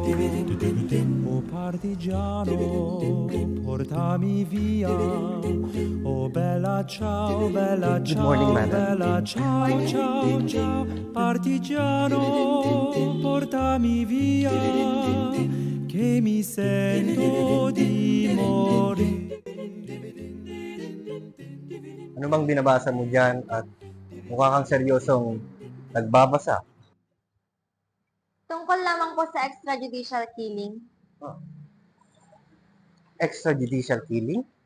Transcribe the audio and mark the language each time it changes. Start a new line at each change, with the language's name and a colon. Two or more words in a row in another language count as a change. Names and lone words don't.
Italian: Oh partigiano, portami via, oh bella ciao, bella ciao,
English: morning, madam.
Italian: bella ciao, ciao, ciao. Partigiano, portami via, che mi sento di morire.
Filipino: Ano bang binabasa mo dyan at mukha kang seryosong nagbabasa? Tungkol lamang po sa
English: extrajudicial killing. Extrajudicial killing?